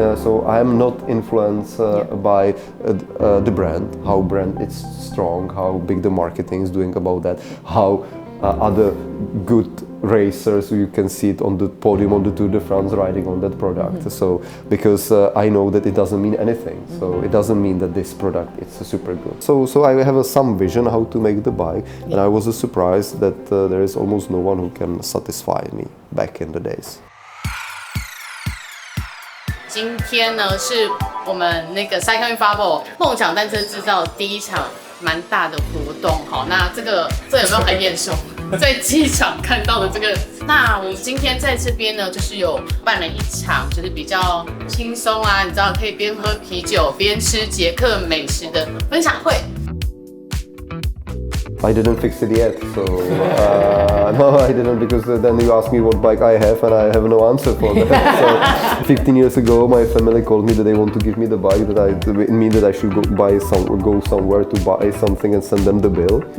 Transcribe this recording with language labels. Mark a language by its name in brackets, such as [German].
[English] So I am not influenced by the brand, how brand is strong, how big the marketing is doing about that, how other good racers, you can see it on the podium on the Tour de France riding on that product. So because I know that it doesn't mean anything, so it doesn't mean that this product is super good. So I have some vision how to make the bike, and I was surprised that there is almost no one who can satisfy me back in the days. [Chinese] 今天呢是我们那个 Cycling FABRO 梦想单车制造第一场蛮大的活动。好，那这有没有很眼熟？在机场看到的这个，那我们今天在这边呢，就是有办了一场，就是比较轻松啊，你知道可以边喝啤酒边吃捷克美食的分享会。 [English] I didn't fix it yet, so no, I didn't, because then you ask me what bike I have, and I have no answer for that. So 15 years ago, my family called me that they want to give me the bike, it mean that I should go somewhere to buy something and send them the bill.